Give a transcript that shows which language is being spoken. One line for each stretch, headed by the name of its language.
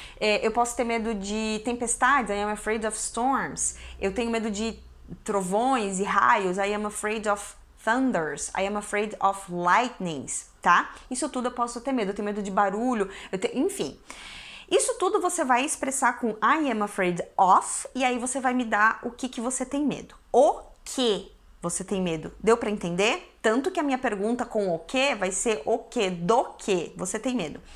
Portuguese: Eu posso ter medo de tempestades.
English: I am afraid of storms.
Portuguese: Eu tenho medo de trovões e raios.
English: I am afraid of thunders. I am afraid of lightnings, tá?
Portuguese: Isso tudo eu posso ter medo. Eu tenho medo de barulho, enfim. Isso tudo você vai expressar com
English: I am afraid of,
Portuguese: e aí você vai me dar o que você tem medo. O que você tem medo? Deu para entender? Tanto que a minha pergunta com o que vai ser o que, do que você tem medo.